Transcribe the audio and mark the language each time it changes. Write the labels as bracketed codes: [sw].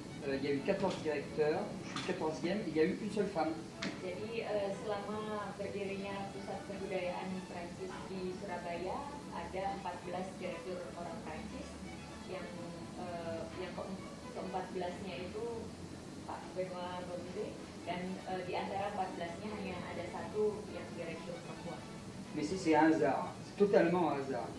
[fr] il y a eu 14 directeurs, je suis 14e, il y a eu une seule femme. [id] Jadi selama berdirinya Pusat Kebudayaan Prancis di Surabaya ada 14 direktur orang Prancis yang ke-14-nya itu Pak Benoit Baudet dan di antara 14-nya hanya ada satu yang direktur perempuan. [fr] Mais c'est un hasard, c'est totalement un hasard.